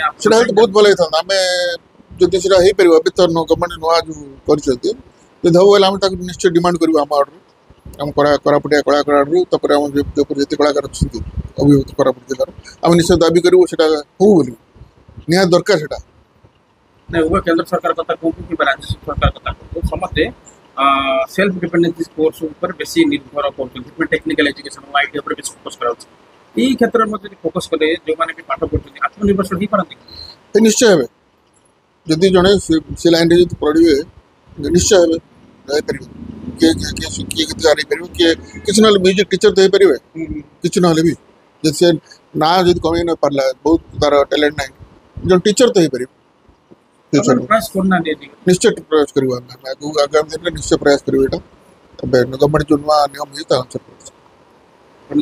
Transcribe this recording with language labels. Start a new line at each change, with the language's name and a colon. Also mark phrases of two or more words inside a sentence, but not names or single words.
Odia: ସେଟା ହେଲେ ବହୁତ ଭଲ ହେଇଥାନ୍ତା ଆମେ ଯଦି ସେଟା ହେଇପାରିବ ଏବେ ତ ଗଭର୍ଣ୍ଣମେଣ୍ଟ ନୂଆ ଯେଉଁ କରିଛନ୍ତି ଯଦି ହେବ ହେଲେ ଆମେ ତାକୁ ନିଶ୍ଚୟ ଡିମାଣ୍ଡ କରିବୁ ଆମ ଆଡ଼ରୁ ଆମ କୋରାପୁଟିଆ କଳାକାର ଆଡ଼ରୁ ତାପରେ ଆମ ଜୟପୁର ଯେତେ କଳାକାର ଅଛନ୍ତି ଅଭିଭୂତ କୋରାପୁଟ ଜିଲ୍ଲାର ଆମେ ନିଶ୍ଚୟ ଦାବି କରିବୁ ସେଟା ହଉ ବୋଲି ନିହାତି ଦରକାର ସେଟା ନାଇଁ ଉଭୟ କେନ୍ଦ୍ର ସରକାର କଥା କୁହନ୍ତୁ କିମ୍ବା ରାଜ୍ୟ ସରକାର କଥା କୁହନ୍ତୁ ସମସ୍ତେ
English: self dependency course
Odia: ଉପରେ ବେଶୀ ନିର୍ଭର କରୁଛନ୍ତି
English: technical education IT
Odia: ଉପରେ ବେଶୀ ଫୋକସ୍ କରାଯାଉଛି ଏଇ କ୍ଷେତ୍ରରେ ଯଦି ଫୋକସ କଲେ ଯେ ପାଠ পড়ুଛନ୍ତି আত্মনির্ভরশীল ହେଇପାରନ୍ତି ନିଶ୍ଚୟ ହେବେ ଯଦି ଜଣେ ସେ ଲାଇନ୍ରେ ଯଦି ପଢ଼ିବେ ନିଶ୍ଚୟ ହେବେ ରହିପାରିବେ କିଏ ଗୀତ ଗାଇପାରିବ କିଏ କିଛି ନହେଲେ
English: music teacher
Odia: ତ ହେଇପାରିବେ କିଛି ନହେଲେ ବି ଯଦି ସେ ନାଁ ଯଦି କମେଇ ନ ପାରିଲା ବହୁତ ତାର ଟ୍ୟାଲେଣ୍ଟ ନାହିଁ ଜଣେ ଟିଚର ତ ହେଇପାରିବ ନିଶ୍ଚୟ ପ୍ରୟାସ କରିବୁ ଆମେ ଆଗକୁ ଆଗାମୀ ଦିନରେ ନିଶ୍ଚୟ ପ୍ରୟାସ କରିବୁ ଏଇଟା ଏବେ ଗଭର୍ଣ୍ଣମେଣ୍ଟ ଯେଉଁ ନୂଆ ନିୟମ ହେଇଛି ତା ଅନୁସାରେ